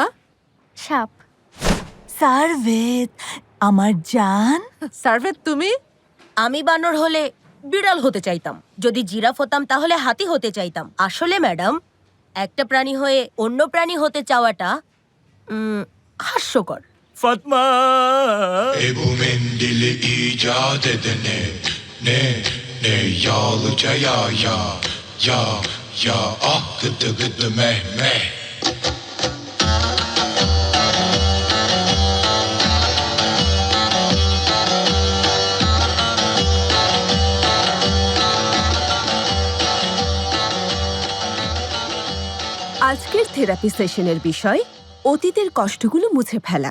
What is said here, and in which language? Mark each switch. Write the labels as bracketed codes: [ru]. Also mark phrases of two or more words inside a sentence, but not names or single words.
[bn] সাপ। সারভেদ, আমার জান। সার্ভেত তুমি? আমি বানর হলে বিড়াল হতে চাইতাম, যদি জিরাফ হতাম তাহলে হাতি হতে চাইতাম। আসলে ম্যাডাম, একটা প্রাণী হয়ে অন্য প্রাণী হতে চাওয়াটা হাস্যকর। [tr] Fatma Ebu mendili icat edene ne yağlıca ya ah gıdı gıdı meh meh. [bn] আজকের থেরাপি সেশনের বিষয় অতীতের কষ্টগুলো মুছে ফেলা।